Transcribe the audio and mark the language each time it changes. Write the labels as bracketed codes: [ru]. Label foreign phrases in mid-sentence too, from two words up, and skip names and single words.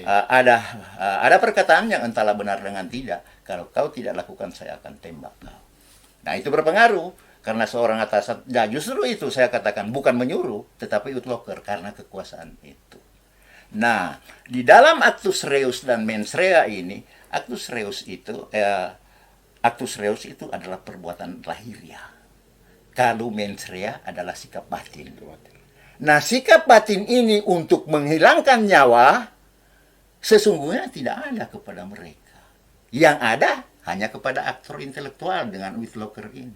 [id] ada perkataan yang entahlah benar dengan tidak, kalau kau tidak lakukan saya akan tembak kau. Nah, itu berpengaruh karena seorang atasan. Ya, justru itu saya katakan bukan menyuruh tetapi utloker karena kekuasaan itu. Nah, di dalam [la] actus reus [id] dan [la] mens rea [id] ini, [la] actus reus [id] itu adalah perbuatan lahiriah. Kalau [la] mens rea [id] adalah sikap batin. Nah, sikap batin ini untuk menghilangkan nyawa sesungguhnya tidak ada kepada mereka. Yang ada hanya kepada aktor intelektual dengan withlocker ini.